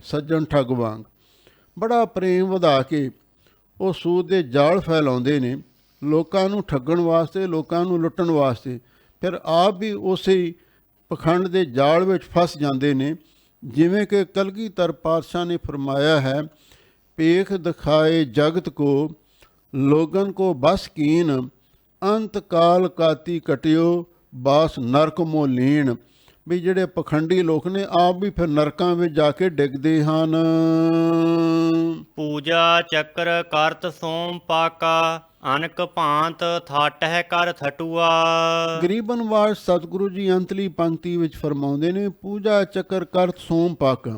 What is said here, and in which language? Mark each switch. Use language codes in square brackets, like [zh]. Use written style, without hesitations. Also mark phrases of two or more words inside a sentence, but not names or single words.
[pa] ਸੱਜਣ ਠੱਗ ਵਾਂਗ ਬੜਾ ਪ੍ਰੇਮ ਵਧਾ ਕੇ ਉਹ ਸੂਤ ਦੇ ਜਾਲ ਫੈਲਾਉਂਦੇ ਨੇ ਲੋਕਾਂ ਨੂੰ ਠੱਗਣ ਵਾਸਤੇ, ਲੋਕਾਂ ਨੂੰ ਲੁੱਟਣ ਵਾਸਤੇ, ਫਿਰ ਆਪ ਵੀ ਉਸੇ ਪਖੰਡ ਦੇ ਜਾਲ ਵਿੱਚ ਫਸ ਜਾਂਦੇ ਨੇ। ਜਿਵੇਂ ਕਿ ਕਲਗੀਧਰ ਪਾਤਸ਼ਾਹ ਨੇ ਫਰਮਾਇਆ ਹੈ, [bra] पेख दिखाए जगत को लोगन को बस कीन, अंत काल काती कटियो बास नरक मो लीन। [pa] भी ਜਿਹੜੇ ਪਖੰਡੀ ਲੋਕ ਨੇ ਆਪ ਵੀ ਫਿਰ ਨਰਕਾਂ ਵਿੱਚ ਜਾ ਕੇ ਡਿੱਗਦੇ ਹਨ। [bra] ਪੂਜਾ ਚੱਕਰ ਕਰਤ ਸੋਮ ਪਾਕਾ, ਅਨਕ ਭਾਂਤ ਥਾਟ ਹੈ ਕਰ ਥਟੂਆ। [pa] ਗਰੀਬਨ ਵਾਜ ਸਤਿਗੁਰੂ ਜੀ ਅੰਤਲੀ ਪੰਕਤੀ ਵਿੱਚ ਫਰਮਾਉਂਦੇ ਨੇ, [bra] ਪੂਜਾ ਚੱਕਰ ਕਰਤ ਸੋਮ ਪਾਕਾ।